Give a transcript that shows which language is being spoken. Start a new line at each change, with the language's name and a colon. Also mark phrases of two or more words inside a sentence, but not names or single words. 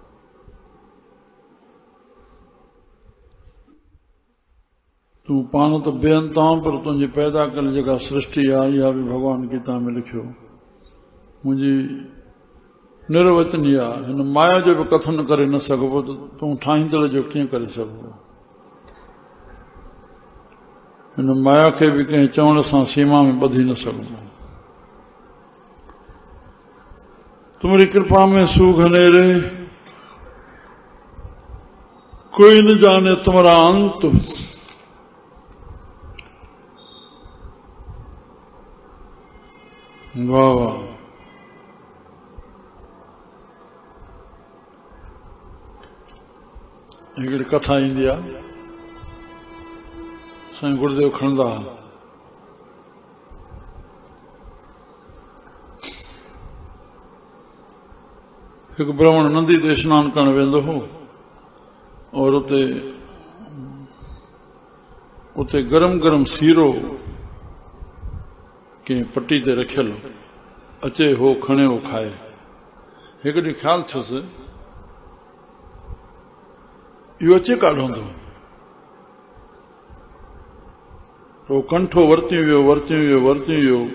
Sindhi: तूं पाण त बेअंत आहीं, पर तुंहिंजी पैदा कयल जेका सृष्टि आहे, इहा बि भॻवान गीता में लिखियो, मुंहिंजी निर्वचनीय आहे। हिन माया जो बि कथन करे न सघिबो, त तूं ठाहींदड़ जो कीअं करे सघिबो। हिन माया खे बि कंहिं चवण सां सीमा में ॿधी न सघिबो।
Hindi: तुम्हारी कृपा में सुख हनेरे, कोई न जाने तुम्हारा अंत।
Sindhi: वाह वाह। हिकिड़ी कथा ईंदी आहे, साईं गुरुदेव खणंदा। हिकु ब्राह्मण नदी ते स्नान करण वेंदो हो और उते गरम गरम सीरो कंहिं पटी ते रखियल अचे हो खणे हो खाए। हिकु ॾींहुं ख़्यालु थियुसि इहो अचे काॾों हूंदो। तो कंठो वरती वियो।